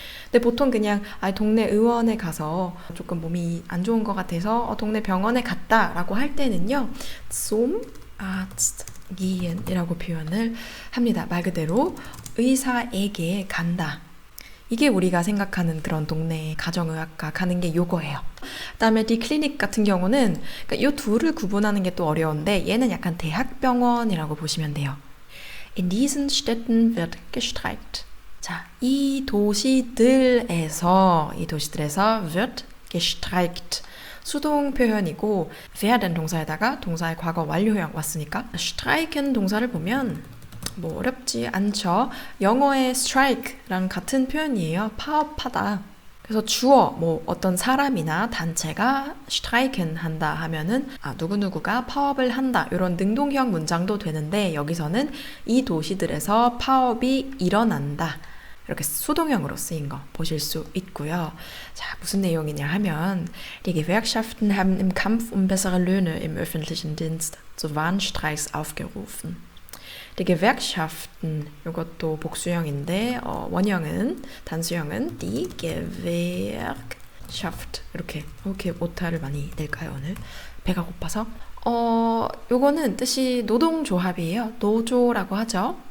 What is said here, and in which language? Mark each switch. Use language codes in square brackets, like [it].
[ko] 근데 보통 그냥 동네 의원에 가서 조금 몸이 안 좋은 것 같아서 동네 병원에 갔다라고 할 때는요, [de] zum Arzt gehen [ko] 이라고 표현을 합니다. 말 그대로 의사에게 간다. 이게 우리가 생각하는 그런 동네 가정의학과 가는 게 요거예요. 그다음에 디 클리닉 같은 경우는 그러니까 요 둘을 구분하는 게 또 어려운데 얘는 약간 대학병원이라고 보시면 돼요. [de] In diesen Städten wird gestreikt. [ko] 자, 이 도시들에서 [de] wird gestreikt. [ko] 수동 표현이고 werden 동사에다가 동사의 과거 완료형 왔으니까 streiken 동사를 보면 뭐 어렵지 않죠. 영어의 strike랑 같은 표현이에요. 파업하다. 그래서 주어 뭐 어떤 사람이나 단체가 streiken 한다 하면은 누구누구가 파업을 한다 이런 능동형 문장도 되는데 여기서는 이 도시들에서 파업이 일어난다 이렇게 수동형으로 쓰인 거 보실 수 있고요. 자, 무슨 내용이냐 하면 [de] Die Gewerkschaften haben im Kampf um bessere Löhne im öffentlichen Dienst zu Warnstreiks aufgerufen. Die Gewerkschaften, [ko] 이것도 복수형인데 원형은, 단수형은 [de] Die Gewerkschaft [ko] 이렇게 오타를 많이 낼까요 오늘? 배가 고파서? 요거는 뜻이 노동조합이에요. 노조라고 하죠.